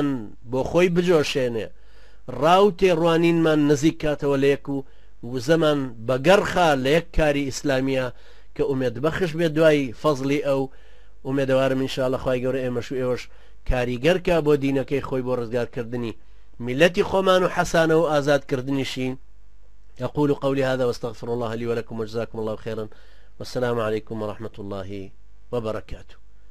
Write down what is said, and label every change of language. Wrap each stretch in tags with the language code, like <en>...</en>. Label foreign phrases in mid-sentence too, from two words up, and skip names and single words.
<ckb>بۆ خۆی بجۆشێنێ ڕاو تێڕوانینمان نزیک کاتەوە لە یەک و وزەمان بەگەڕخا لە یەک کاری ئیسلامیە کە ئومێد بەخش بێت دوای فەزلی ئەو ئومێدەوارم ئینشاءالله خوای گەورە ئێمەش و ئێوەش کاریگەرکە بۆ دینەکەی خۆی بۆ ڕزگارکردنی میلەتی خۆمان و حەسانە و ئازادکردنیشی</ckb> <ar>أقول قولي هذا واستغفر الله لي ولكم وجزاكم الله خيرا والسلام عليكم ورحمة الله وبركاته.</ar>